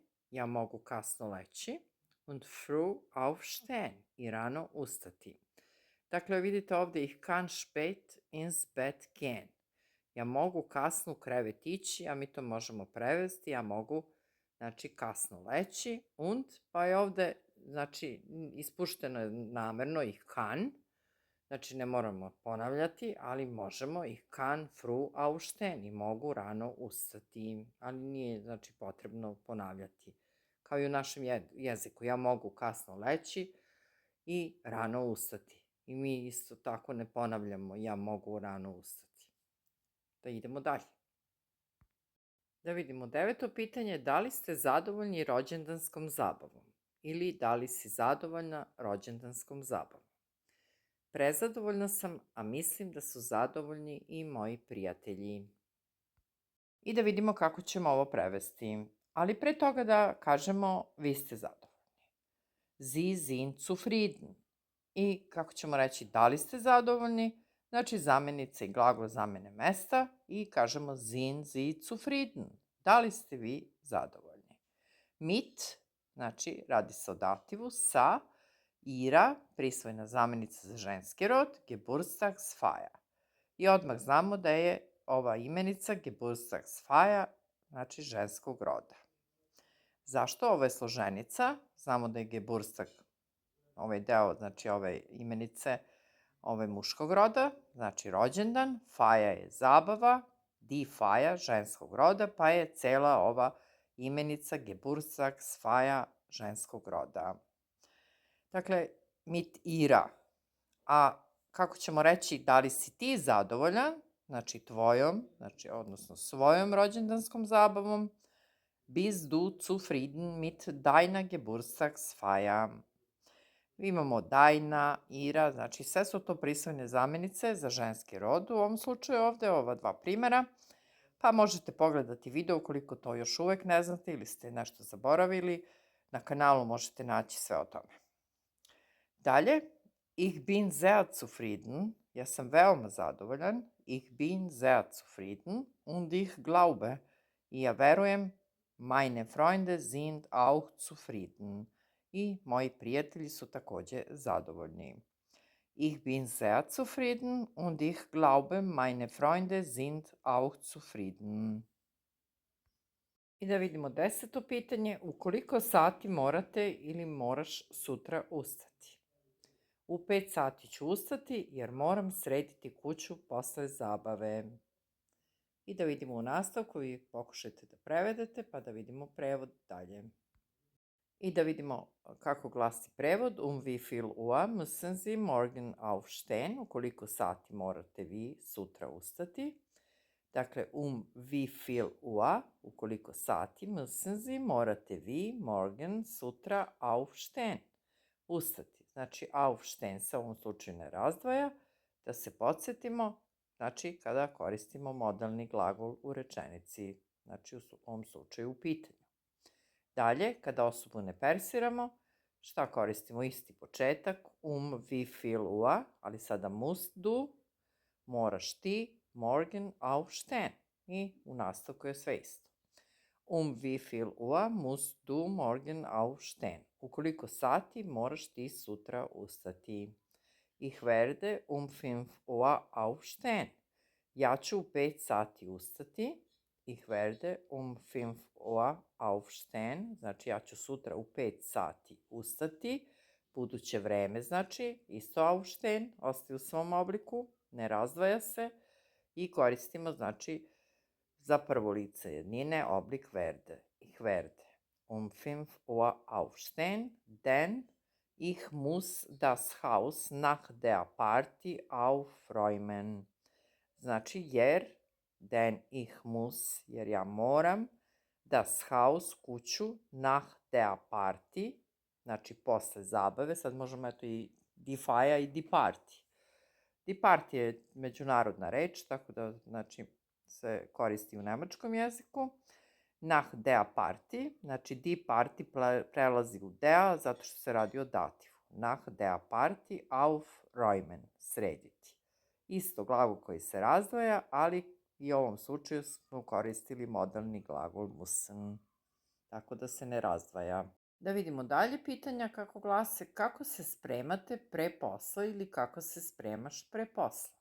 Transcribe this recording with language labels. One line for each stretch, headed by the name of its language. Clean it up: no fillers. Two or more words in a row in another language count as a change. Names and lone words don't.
Serbian: Ja mogu kasno leći.
German: Und früh aufstehen.
Serbian: I rano ustati. Dakle, vidite ovde,
German: ich kann spät ins Bett gehen.
Serbian: Ja mogu kasno u krevet ići, a mi to možemo prevesti, ja mogu, znači, kasno leći, und, pa je ovde, znači, ispušteno je namerno
German: ich kann,
Serbian: znači ne moramo ponavljati, ali možemo
German: ich kann früh aufstehen
Serbian: i mogu rano ustati, ali nije, znači, potrebno ponavljati. Kao i u našem jeziku, ja mogu kasno leći i rano ustati. I mi isto tako ne ponavljamo ja mogu rano ustati. Da idemo dalje. Da vidimo 9. pitanje, da li ste zadovoljni rođendanskom zabavom? Ili da li si zadovoljna rođendanskom zabavom? Prezadovoljna sam, a mislim da su zadovoljni i moji prijatelji. I da vidimo kako ćemo ovo prevesti. Ali pre toga da kažemo vi ste zadovoljni.
German: Sie sind zufrieden.
Serbian: I kako ćemo reći da li ste zadovoljni? Znači zamenica i glagol zamene mesta i kažemo
German: sind Sie zufrieden.
Serbian: Da li ste vi zadovoljni? Mit, znači radi se o dativu, sa, ihrer, prisvojna zamenica za ženski rod, Geburtstagsfeier. I odmah znamo da je ova imenica Geburtstagsfeier, znači ženskog roda. Zašto? Ovo je složenica, znamo da je Geburtstag, ovaj deo, znači ove imenice, muškog roda, znači rođendan, Feier je zabava,
German: die Feier
Serbian: ženskog roda, pa je cela ova imenica Geburtstagsfeier ženskog roda. Dakle,
German: mit ihrer.
Serbian: A kako ćemo reći da li si ti zadovoljan, znači tvojom, znači odnosno svojom rođendanskom zabavom,
German: bist du zufrieden mit deiner Geburtstagsfeier? Imamo deina, ihrer,
Serbian: znači sve su to prisvojne zamenice za ženski rod u ovom slučaju ovde, ova dva primera, pa možete pogledati video ukoliko to još uvek ne znate ili ste nešto zaboravili, na kanalu možete naći sve o tome. Dalje,
German: ich bin sehr zufrieden,
Serbian: ja sam veoma zadovoljan,
German: ich bin sehr zufrieden und ich glaube,
Serbian: i ja verujem,
German: meine Freunde sind auch zufrieden.
Serbian: I moji prijatelji su takođe zadovoljni.
German: Ich bin sehr zufrieden und ich glaube, meine Freunde sind auch zufrieden.
Serbian: I da vidimo 10. pitanje, u koliko sati morate ili moraš sutra ustati? U 5 sati ću ustati jer moram srediti kuću posle zabave. I da vidimo u nastavku, vi pokušajte da prevedete pa da vidimo prevod dalje. I da vidimo kako glasi prevod.
German: Wie viel Uhr müssen Sie morgen aufstehen?
Serbian: U koliko sati morate vi sutra ustati? Dakle,
German: wie viel Uhr,
Serbian: u koliko sati,
German: müssen Sie,
Serbian: morate vi, morgen, sutra, aufstehen, ustati. Znači, aufstehen se u ovom slučaju ne razdvaja, da se podsjetimo, znači kada koristimo modalni glagol u rečenici, znači u ovom slučaju u pitanju. Dalje, kada osobu ne persiramo, šta koristimo? Isti početak,
German: wie viel Uhr,
Serbian: ali sada
German: musst du,
Serbian: moraš ti,
German: morgen aufstehen.
Serbian: I u nastavku je sve isto.
German: Wie viel Uhr musst du morgen aufstehen?
Serbian: U koliko sati moraš ti sutra ustati?
German: Ich werde 5 Uhr aufstehen.
Serbian: Ja ću u 5 sati ustati.
German: Ich werde 5 Uhr aufstehen.
Serbian: Znači ja ću sutra u 5 sati ustati. Buduće vreme znači isto aufstehen, ostaje u svom obliku, ne razdvaja se i koristimo znači za prvo lice jednine oblik werde.
German: Ich werde 5 Uhr aufstehen, denn ich muss das Haus nach der Party aufräumen.
Serbian: Znači jer,
German: denn ich muss,
Serbian: jer ja moram,
German: das Haus, kuću, nach der Party,
Serbian: znači posle zabave, sad možemo eto i
German: die Feier
Serbian: i
German: die Party. Die Party
Serbian: je međunarodna reč, tako da znači se koristi u nemačkom jeziku.
German: Nach der Party,
Serbian: znači
German: die Party
Serbian: prelazi u der zato što se radi o dativu.
German: Nach der Party aufräumen,
Serbian: srediti. Isto glagol koji se razdvaja, ali i u ovom slučaju smo koristili modalni glagol müssen, tako da se ne razdvaja. Da vidimo dalje pitanja kako glase, kako se spremate pre posla ili kako se spremaš pre posla.